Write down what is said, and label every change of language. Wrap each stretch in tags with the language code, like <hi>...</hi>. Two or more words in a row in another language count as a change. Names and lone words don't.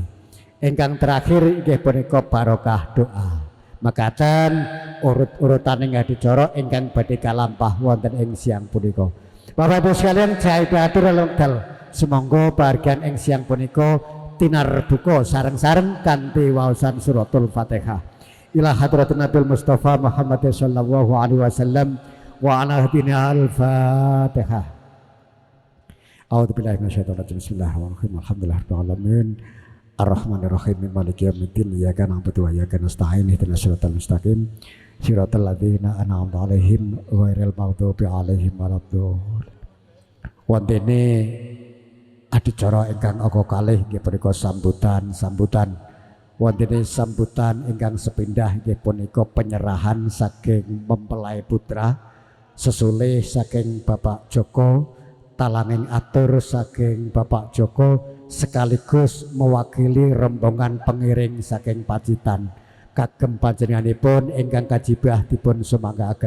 <jv>Ingkang terakhir inggih punika barokah doa. Mekaten urut-urutan ing hadicara ingkang badhe kalampah wonten ing siang punika. Bapak Ibu sekalian, jahe batur wekdal sumangga bahagian ing siang punika tinarbuka sareng-sareng kanthi waosan</jv> <ar>سورة الفاتحة. إلى حضرة النبي المصطفى محمد صلى الله عليه وسلم وعلى هادينا الفاتحة. أعوذ بالله من الشيطان الرجيم. بسم الله الرحمن الرحيم. الحمد لله رب العالمين. الرحمن الرحيم. مالك يوم الدين. إياك نعبد وإياك نستعين. اهدنا الصراط المستقيم. صراط الذين أنعمت عليهم غير المغضوب عليهم ولا الضالين.</ar> <jv>Wontene adicara ingkang aga kalih inggih punika sambutan. Wontene sambutan ingkang sepindah inggih punika penyerahan saking mempelai putra sesulih saking Bapak Joko, talanging atur saking Bapak Joko</jv> <id>sekaligus mewakili rombongan pengiring</id> <jv>saking Pacitan kagem panjenenganipun ingkang kajibah dipun sumanggaken.</jv>